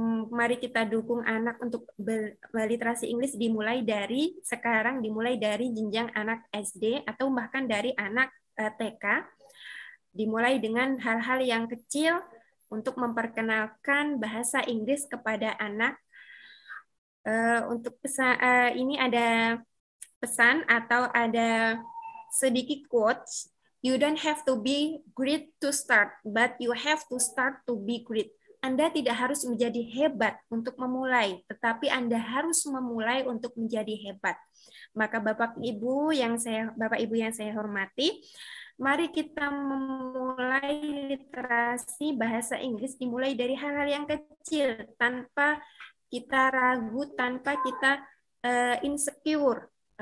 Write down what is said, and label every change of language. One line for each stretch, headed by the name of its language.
Indonesian: Mari kita dukung anak untuk berliterasi Inggris dimulai dari sekarang, dimulai dari jenjang anak SD atau bahkan dari anak TK. Dimulai dengan hal-hal yang kecil untuk memperkenalkan bahasa Inggris kepada anak. Untuk pesan, ini ada pesan atau ada sedikit quotes.
English: You don't have to be great to start, but you have to start to be great.
Indonesian: Anda tidak harus menjadi hebat untuk memulai, tetapi Anda harus memulai untuk menjadi hebat. Maka Bapak Ibu yang saya hormati, mari kita memulai literasi bahasa Inggris dimulai dari hal-hal yang kecil tanpa kita ragu, tanpa kita insecure.